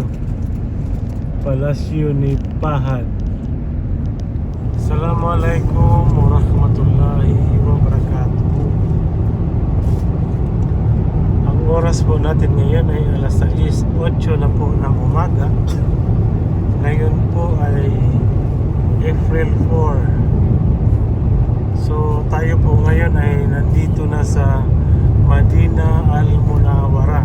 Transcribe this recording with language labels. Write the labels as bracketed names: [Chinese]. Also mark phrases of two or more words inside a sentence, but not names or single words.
[Filipino] Palasyo ni Pahad. [Arabic] السلام عليكم ورحمة الله وبركاته. [Filipino] Ang oras po natin ngayon ay alas 6:08 na po ng umaga. Ngayon po ay April 4. So tayo po ngayon ay nandito na sa Madinah Al-Munawwarah.